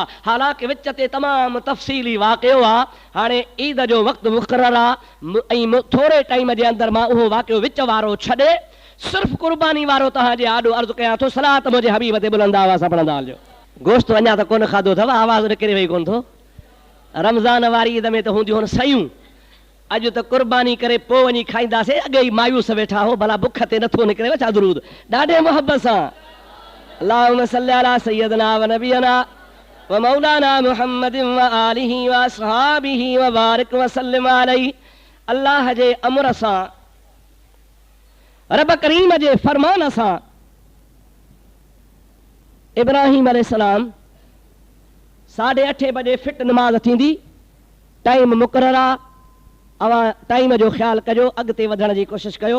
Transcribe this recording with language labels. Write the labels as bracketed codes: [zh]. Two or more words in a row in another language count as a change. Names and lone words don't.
[sd] हालांकि विच ते तमामु तफ़सीली वाक़ियो आहे। हाणे ईद जो वक़्तु मुक़ररु आहे ऐं थोरे टाइम जे अंदरि मां उहो वाक़ियो विच वारो छॾे सिर्फ़ु क़ुर्बानी वारो तव्हांजे आॾो अर्ज़ु कयां थो। सलात मुंहिंजे हबीब ते बुलंद आवाज़ सां पढ़ंदा हलिजो। गोश्त अञा त कोन खाधो अथव, आवाज़ निकिरे वई कोन थो। रमज़ान वारी ईद में त हूंदियूं आहिनि सयूं, अॼु त क़ुर्बानी करे पोइ वञी खाईंदासीं। अॻे ई मायूस वेठा हो, भला बुख ते नथो निकिरे छा दुरूद ॾाढे मुहबत सां। [ar] اللهم صل على سيدنا ونبينا ومولانا محمد وآله وأصحابه وبارك وسلم عليه. [sd] अल्लाह जे अमर सां, रब करीम जे फरमान सां इब्राहिम अलैहिस्सलाम 8:30 बजे फिट नमाज़ थींदी, टाइम मुक़ररु आहे। अवां टाइम जो ख़्यालु कजो, अॻिते वधण जी कोशिशि कयो।